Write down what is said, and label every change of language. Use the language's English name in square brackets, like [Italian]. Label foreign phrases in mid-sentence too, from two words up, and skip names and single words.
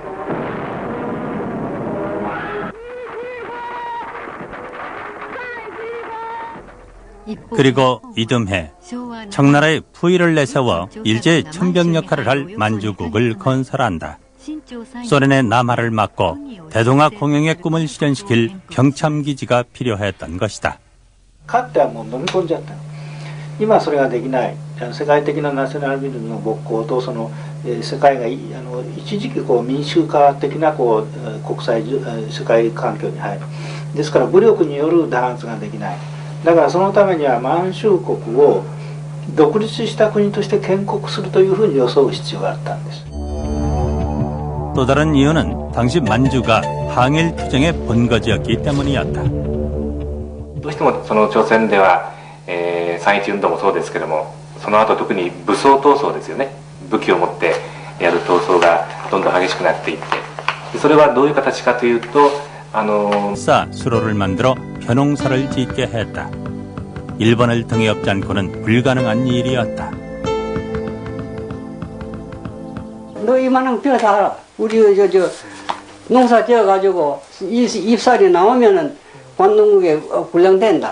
[Korean] 그리고 이듬해 청나라의 부의를 내세워 일제의 천병 역할을 할 만주국을 건설한다. 소련의 남하를 막고 대동아 공영의 꿈을 실현시킬 병참기지가 필요했던 것이다. [Japanese] かつてはもう飲み込んじゃった。今それができない。世界的なナショナリズムの勃興とその世界が一時期こう民主化的なこう国際世界環境に入る。ですから武力による弾圧ができない。だからそのためには満州国を独立した国として建国するというふうに装う必要があったんです。 [Korean] 또 다른 이유는 당시 만주가 항일 투쟁의 본거지였기 때문이었다. [Japanese] どうしてもその朝鮮では、3.11運動もそうですけども、その後特に武装闘争ですよね。武器を持ってやる闘争がどんどん激しくなっていって、それはどういう形かというと、 [Korean] 수로를 만들어 벼농사를 짓게 했다. 일본을 등에 업지 않고는 불가능한 일이었다. 너 이만한 뼈 다 우리 저 농사 지어가지고 잎살이 나오면은 관농국에 분량된다.